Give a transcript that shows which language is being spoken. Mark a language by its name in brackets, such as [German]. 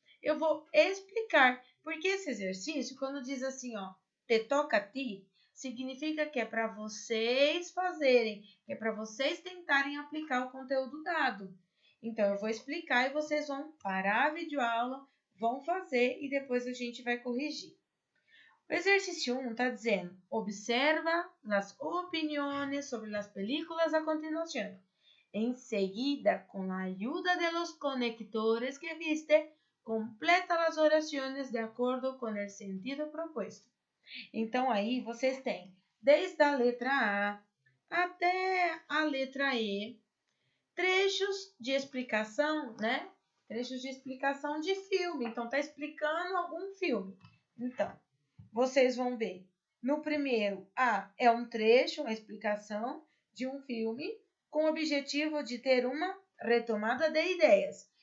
[Portuguese] Eu vou explicar, porque esse exercício, quando diz assim, ó, [Spanish] te toca a ti, [Portuguese] significa que é para vocês fazerem, que é para vocês tentarem aplicar o conteúdo dado. Então, eu vou explicar e vocês vão parar a videoaula, vão fazer e depois a gente vai corrigir. O exercício 1 está dizendo, observa as opiniões sobre as películas a continuação. [Spanish] Enseguida, con la ayuda de los conectores que viste, completa las oraciones [Portuguese] de acordo com o sentido proposto. Então, aí vocês têm, desde a letra A até a letra E, trechos de explicação, né? Trechos de explicação de filme. Então, está explicando algum filme. Então, vocês vão ver. No primeiro, A é um trecho, uma explicação de um filme, com o objetivo de ter uma retomada de ideias.